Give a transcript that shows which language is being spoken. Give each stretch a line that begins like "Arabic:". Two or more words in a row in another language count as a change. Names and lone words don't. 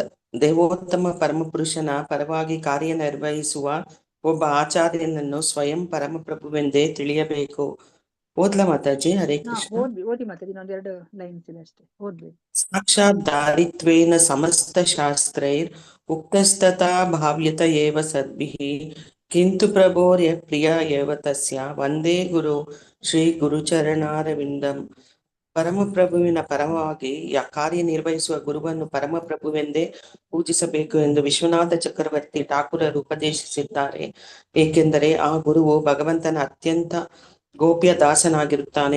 Kannada: ದೇವೋತ್ತಮ ಪರಮಪುರುಷನ ಪರವಾಗಿ ಕಾರ್ಯನಿರ್ವಹಿಸುವ ಒಬ್ಬ ಆಚಾರ್ಯನನ್ನು ಸ್ವಯಂ ಪರಮಪ್ರಭುವೆಂದೇ ತಿಳಿಯಬೇಕು. ಓದ್ಲಾ ಮಾತಾಜಿ? ಹರೇ ಕೃಷ್ಣ. ಓದಿ ಮಾತಾಜಿ, ಇನ್ನೊಂದೆರಡು ಲೈನ್ಸ್ ಇದೆ ಅಷ್ಟೇ, ಓದ್ಬೇಕು.
Sanskrit: ಸಾಕ್ಷಾತ್ ದಾರಿತ್ವೇನ ಸಮಸ್ತ ಶಾಸ್ತ್ರೈರ್ ಉಕ್ತಸ್ತಥಾ ಭಾವ್ಯತ ಏವ ಸದ್ಭಿಃ ಕಿಂತು ಪ್ರಭೋರ್ಯ ಪ್ರಿಯ ಏವ ತಸ್ಯ ವಂದೇ ಗುರು ಶ್ರೀ ಗುರುಚರಣಾರವಿಂದಂ.
Kannada: ಪರಮಪ್ರಭುವಿನ ಪರವಾಗಿ ಕಾರ್ಯನಿರ್ವಹಿಸುವ ಗುರುವನ್ನು ಪರಮಪ್ರಭುವೆಂದೇ ಪೂಜಿಸಬೇಕು ಎಂದು ವಿಶ್ವನಾಥ ಚಕ್ರವರ್ತಿ ಠಾಕೂರರು ಉಪದೇಶಿಸಿದ್ದಾರೆ. ಏಕೆಂದರೆ ಆ ಗುರುವು ಭಗವಂತನ ಅತ್ಯಂತ ಗೋಪ್ಯ ದಾಸನಾಗಿರುತ್ತಾನೆ.